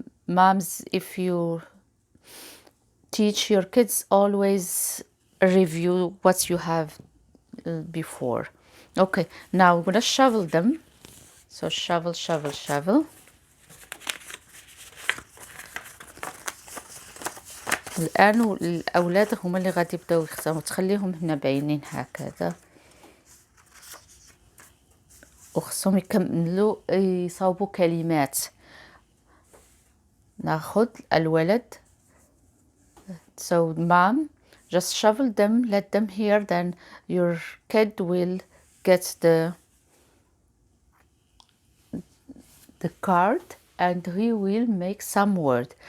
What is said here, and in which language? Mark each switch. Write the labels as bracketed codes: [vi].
[en] moms, if you teach your kids, always review what you have before. Okay, now we're gonna shovel them. So shovel, shovel, shovel. [ar] الآن الأولاد هما اللي غادي يبداو يخزموا، تخليهم هنا باينين هكذا، وخصهم يكملوا يصاوبوا كلمات. ناخذ الولد. [en] So mom, just shovel them, let them hear, then your kid will get the card and he will make some word.